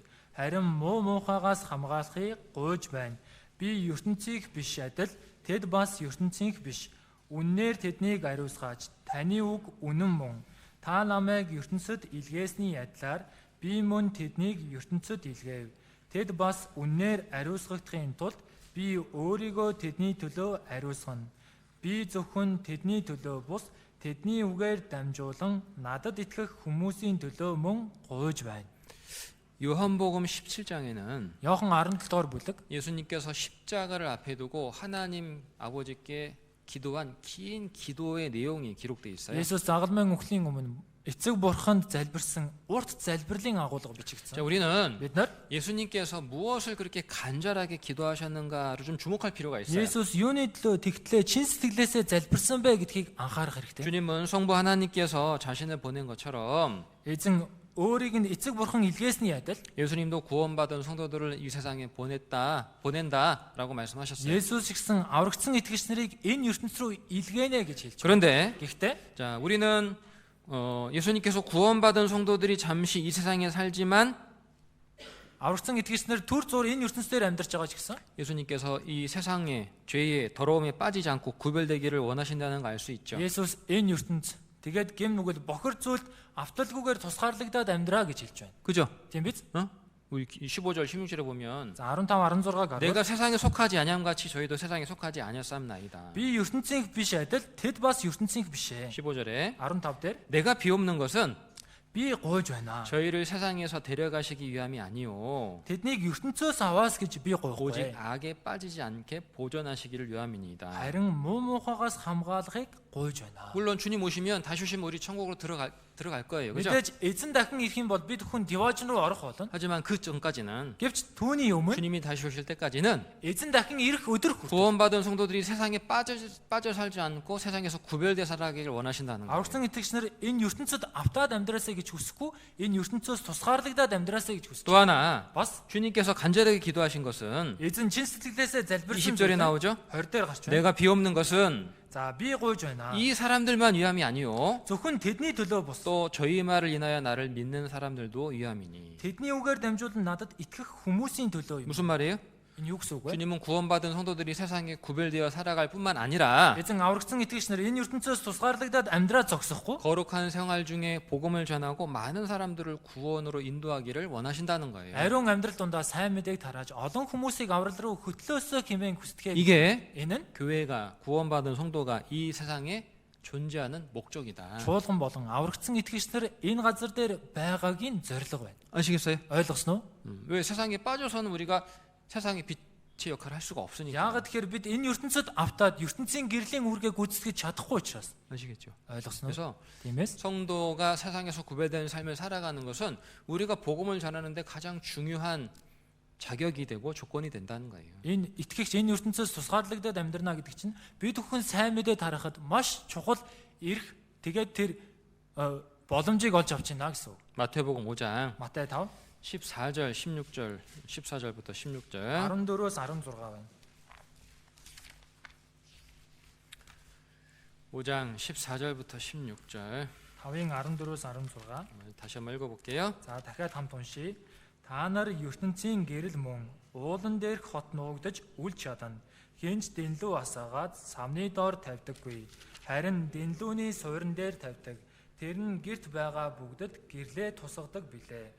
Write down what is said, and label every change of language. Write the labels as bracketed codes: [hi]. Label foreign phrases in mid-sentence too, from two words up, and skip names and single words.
[mn] Харин муухайгаас хамгаалахыг гуйж байна. Би ертөнцийг биш адил тэд бас ертөнцийнх биш. Үннээр тэднийг ариусгаач. Таны үг үнэн мөн. Та намайг ертөнцөд илгээсний адилаар би мөн тэднийг ертөнцөд илгээв. Тэд бас үннээр ариусгагдахын тулд би өөрийгөө тэдний төлөө ариусгана. Би зөвхөн тэдний төлөө бус тэдний үгээр дамжуулан надад итгэх хүмүүсийн төлөө мөн гуйж байна. [ko] 요한복음 17장에는 [mn] Иохан 17 дугаар бүлэг [ko] 예수님께서 십자가를 앞에 두고 하나님 아버지께 기도한 긴 기도의 내용이 기록되어 있어요. [mn] Есүс загалмайн үхлийн өмнө эцэг бурханд залбирсан урт залбирлын агуулга [ko] 자, [mn] бичигдсэн. [ko] 우리는 [mn] Бид нар [ko] 예수님께서 무엇을 그렇게 간절하게 기도하셨는가를 좀 주목할 필요가 있어요. [mn] Есүс юуны төлөө тэгтлээ чин сэтгэлээсээ залбирсан бэ гэдгийг анхаарах хэрэгтэй. [ko] 주님은 성부 하나님께서 자신을 보낸 것처럼 [mn] Эзэн өөрийг нь эцэг бурхан илгээсний адил [ko] 예수님도 구원받은 성도들을 이 세상에 보낸다라고 말씀하셨어요. [mn] Есүс гэсэн аврагдсан итгэгч нарыг энэ ертөнц рүү илгээнэ гэж хэлж байна. [ko] 그런데 [mn] Гэхдээ [ko] 자, 우리는 예수님께서 구원받은 성도들이 잠시 이 세상에 살지만 [mn] аврагдсан итгэгч нар төр зур энэ ертөнцээр амьдарч байгаа ч гэсэн [ko] 예수님께서 이 세상의 죄의 더러움에 빠지지 않고 구별되기를 원하신다는 걸 알 수 있죠. [mn] Есүс энэ ертөнц тэгээд гэм нүгэл бохор зүйлд авталгүйгээр тусгаарлагдаад амьдраа гэж хэлж байна. [ko] 그죠? [mn] Тийм биз? [ko] 우리 15절 16절에 보면 [mn] За 15 16-аг хараад [ko] 내가 세상에 속하지 아니함 같이 저희도 세상에 속하지 아니었사옵나이다. [mn] би ертөнцийнх биш адил тэд бас ертөнцийнх бишээ. [ko] 15절에 [mn] 15 дээр [ko] 내가 비옵는 것은 [mn] би гуйж байна. [ko] 저희를 세상에서 데려가시기 위함이 아니오 [mn] Тэднийг ертөнцөөс аваас гэж би [ko] 오직 [mn] гуйхгүй. [ko] 악에 빠지지 않게 보존하시기를 위함이니이다. [mn] харин муу муухайгаас хамгаалахыг гуйж байна. [ko] 물론 주님 오시면 다시 오시면 우리 천국으로 들어갈 거예요. 그죠? [mn] Мэдээж эзэн дахин ирэх юм бол бид хүн divine руу орох болно. [ko] 하지만 그 전까지는 [mn] Гэвч түүний өмнө [ko] 주님이 다시 오실 때까지는 [mn] эзэн дахин ирэх өдөр хүртэл [ko] 구원받은 성도들이 세상에 빠져 살지 않고 세상에서 구별돼 살아가기를 원하신다는 거예요. [mn] аврагсан итгэгчнэр энэ ертөнцид автаад амьдраасаа гэж хүсэхгүй, энэ ертөнцөөс тусгаарлагдаад амьдраасаа гэж хүсэж. [ko] 또 하나 [mn] Бас [ko] 주님께서 간절하게 기도하신 것은 [mn] эзэн чин сэтгэлээсээ залбирсан [ko] 20절에 나오죠. [mn] 20 дээр гарч байна. [ko] 내가 비옵는 것은 [mn] За би гуйж байна. [ko] 이 사람들만 위함이 아니요 [mn] Зөвхөн тэдний төлөө бус. [ko] 또 저희 말을 인하여 나를 믿는 사람들도 위함이니. [mn] Тэдний үгээр дамжуулан надад итгэх хүмүүсийн төлөө юм. [ko] 무슨 말이에요? [mn] Энэ юу гэсэн үг вэ? [ko] 주님은 구원받은 성도들이 세상에 구별되어 살아갈 뿐만 아니라 [mn] Эзэн аврагсан итгэгчнэр энэ ертөнцөөс тусгаарлагдаад амьдраа зогсохгүй. [ko] 거룩한 생활 중에 복음을 전하고 많은 사람들을 구원으로 인도하기를 원하신다는 거예요. [mn] Ариун амьдрал дундаа сайн мэдээг тарааж олон хүмүүсийг аврал руу хөтлөөсөө хэмээн хүсдэг. [ko] 이게 [mn] Энэ нь [ko] 교회가 구원받은 성도가 이 세상에 존재하는 목적이다. [mn] чуулган болон аврагсан итгэгчнэр энэ газар дээр байгаагийн зорилго байна. [ko] 아시겠어요? [mn] Ойлгосноо? [ko] 왜 세상에 빠져서는 우리가 세상의 빛의 역할을 할 수가 없으니까. [mn] Яагаад тэгэхээр бид энэ ертөнцид автаад ертөнцийн гэрлийн үүргээ гүйцэтгэж чадахгүй учраас. [ko] 아시겠죠? [mn] Ойлгосноо? [ko] 그래서 [mn] Тиймээс [ko] 성도가 세상에서 구별된 삶을 살아가는 것은 우리가 복음을 전하는데 가장 중요한 자격이 되고 조건이 된다는 거예요. [mn] энэ итгэгч энэ ертөнцөөс тусгаарлагдаад амьдрна гэдэг чинь бид бүхэн сайн мэдээ тарахад маш чухал эрх тэгээд тэр боломжийг олж авч байна гэсэн үг. [ko] 마태복음 5장 [mn] Матай 5 [ko] 14절, 16절, 14절부터 16절. [mn] 14-өөс 16 байна. [ko] 5장 14절부터 16절. [mn] 5-ын 14-өөс 16. [ko] 다시 한번 읽어볼게요. [mn] За дахиад хамт уншийе. Та нар ертөнцийн гэрэл мөн уулан дээрх хот нуугдаж үл чадна. Хинч дэнлүү асаагаад самны доор тавьдаггүй. Харин дэнлүүний суурин дээр тавьдаг. Тэр нь гэрт байгаа бүгдэд гэрлээ тусгадаг билээ.